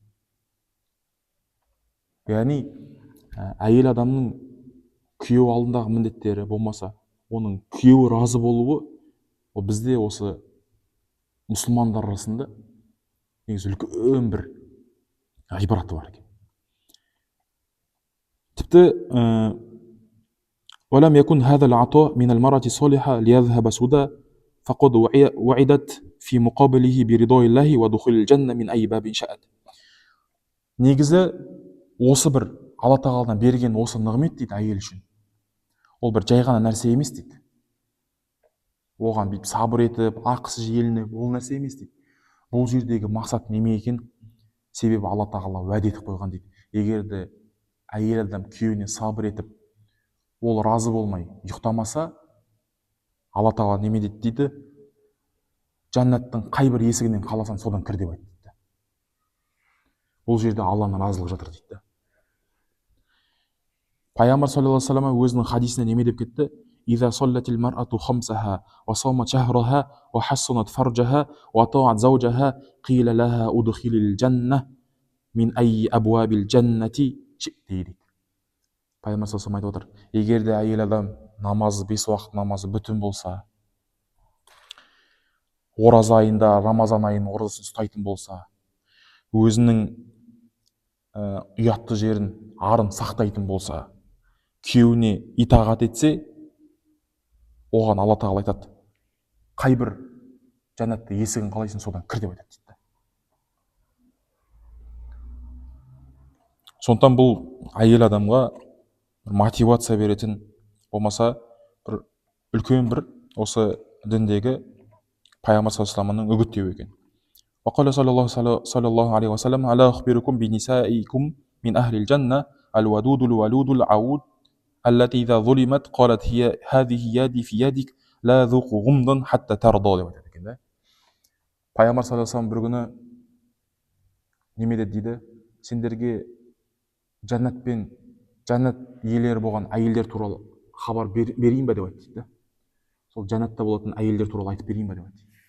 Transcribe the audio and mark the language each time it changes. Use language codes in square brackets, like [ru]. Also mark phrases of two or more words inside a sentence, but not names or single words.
[kk] Яғни әйел адамның күйеу алдындағы міндеттері болмаса, оның күйеуі разы болуы, ол бізде осы мұсылмандар арасында негізі үлкен бір ғибраты бар екен. [ar] Тіпті ولم يكن هذا العطاء من المرأة الصالحة ليذهب سدى فقد وعدت في مقابله برضا الله ودخول الجنة من أي باب شاءت. [kk] Негізі осы бір Алла тағаладан берген осы нығмет дейді әйел үшін. Ол бір жай ғана нәрсе емес дейді. Оған бүйтіп сабыр етіп, ақысы желініп, ол нәрсе емес дейді. Бұл жердегі мақсат неме екен? Себебі Алла тағала уәде етіп қойған дейді. Егер де әйел адам күйеуіне сабыр етіп, ол разы болмай ұйықтамаса, Алла тағала неме дейді? Жәннаттың қай бір есігінен қаласан содан кір деп айтты дейді. Бұл жерде Алланың разылығы жатыр дейді. Пайғамбар [ar] صلى الله عليه وسلم [kk] өзінің хадисіне неме деп кетті? [ar] إذا صلت المرأة خمسها وصامت شهرها وحصنت فرجها وطاعت زوجها قيل لها أدخل الجنة من أي أبواب الجنة شئت дейді. [kk] Пайғамбар [ar] صلى الله عليه وسلم [kk] айтып отыр, егер де әйел адам намазы, 5 уақыт намазы бүтін болса, ораза айында, Рамазан айының оразасын ұстайтын болса, өзінің ұятты жерін, арын сақтайтын болса, күйеуіне итағат етсе, оған Алла тағала айтады, қай бір жәннатта есігін қалайсың содан кір деп айтады дейді. Сондықтан бұл әйел адамға мотивация беретін, болмаса бір үлкен бір осы діндегі пайғамбар [ar] صلى الله عليه وسلم [kk] үгіттеуі екен. [ar] وقال صلى الله عليه وسلم ألا أخبركم بنسائكم من أهل الجنة الودود الولود العود التي إذا ظلمت قالت هي هذه يدي في يدك لا ذوق غمضا حتى ترضى [kk] деп айтады екен да. Пайғамбар [ar] صلى الله عليه وسلم [kk] бір күні неме дейді, сендерге жәннат иелері болған әйелдер туралы хабар берейін ба деп айтты дейді. Сол жәннатта болатын әйелдер туралы айтып берейін ба деп айтты.